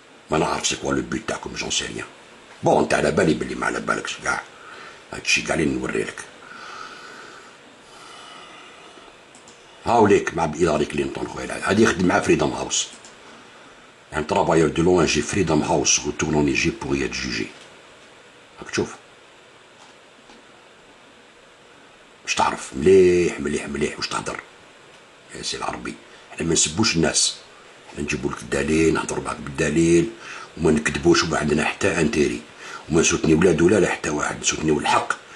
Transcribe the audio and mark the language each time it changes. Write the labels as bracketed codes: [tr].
[ar] ما نعرف سي كوا لو بوت تاعكم جون سي ريان. بون انت على بالي بلي ما على بالكش كاع هادشي كاع اللي نوري لك. هاوليك مع هيلاري كلينتون خويا هادي يخدم مع فريدم هاوس. [fr] Un travailleur de l'ONG Freedom House retourne en Égypte pour y être jugé. [ar] راك تشوف باش تعرف مليح مليح مليح واش تهضر يا سي العربي. حنا ما نسبوش الناس حنا نجيبو لك الدليل نهضروا معاك بالدليل وما نكذبوش وما عندنا حتى انتيري وما نسوتنيو لا دوله لا حتى واحد نسوتنيو الحق.